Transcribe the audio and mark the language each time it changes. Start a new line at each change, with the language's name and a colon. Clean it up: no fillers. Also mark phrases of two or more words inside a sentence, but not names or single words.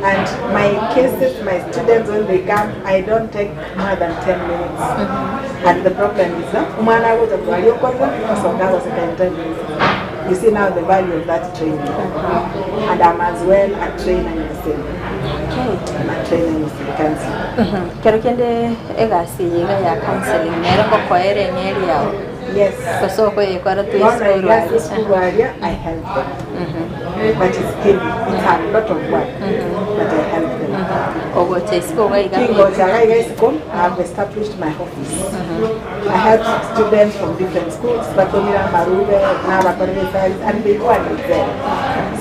English: And my cases, my students, when they come, I don't take more than 10 minutes. And the problem is that you see now the value of that training. And I'm as well a trainer in the same. I'm a trainer in the counseling.
Gusii: Kero kende egasi yiga ya counseling nero ko koere ngeri yao.
English: Yes.
Gusii: Koso ko yekwara tu
English: school area, I help them. But it's heavy. It's a lot of work. But I help them. I've established my office. I help students from different schools, Batomira, Marube, and they go and there.